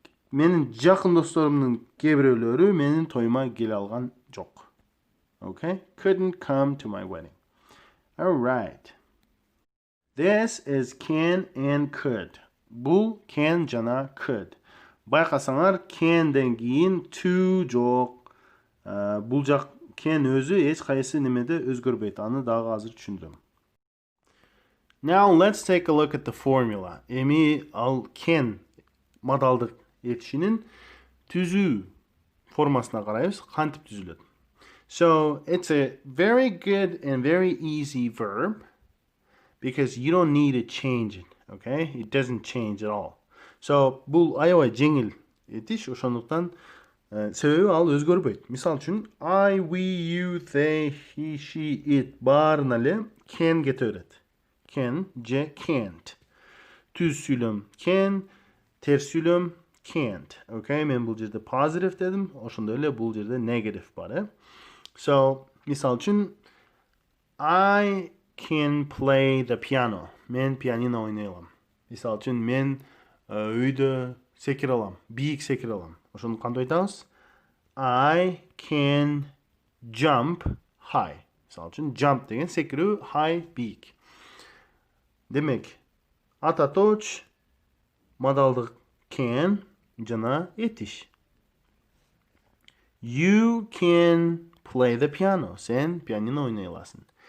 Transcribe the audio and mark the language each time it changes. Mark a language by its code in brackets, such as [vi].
[ky] Менин жакын досторумдун кээ бирөөлөрү менин тоюма келе алган жок. [en] Okay? Couldn't come to my wedding. All right. This is can and could. [ky] Бул can жана could. Байкасаңар, can'ден кийин to жок. Бул жак can өзү эч кайсы немеде өзгөрбөйт. Аны дагы азыр түшүндүрөм. [en] Now let's take a look at the formula. [ky] Эми ал can модалдык этишинин түзүү формасына карайбыз, кантип түзүлөт. [en] So, it's a very good and very easy verb because you don't need to change it, okay? It doesn't change at all. [ky] So, бул аябай жеңил этиш, ошондуктан себеби ал өзгөрбөйт. Мисал үчүн, I, we, you, they, he, she, it баарына эле can кете берет. Can же can't. Түз сүйлөм can, терс сүйлөм can't. Okay, мен бул жерде positive дедим, ошондой эле бул жерде negative бар, So, мисал үчүн, [en] I can play the piano. [ky] Мен пианино ойнай алам. Мисал үчүн, мен үйдө секире алам, бийик секире алам. Ошону кантип айтабыз? [en] I can jump high. [ky] Misal üçün jump деген секирүү, high, big. Demek atatoç madaldık can jana etiş. [en] You can play the piano. [ky] Sen pianino oynay alasın.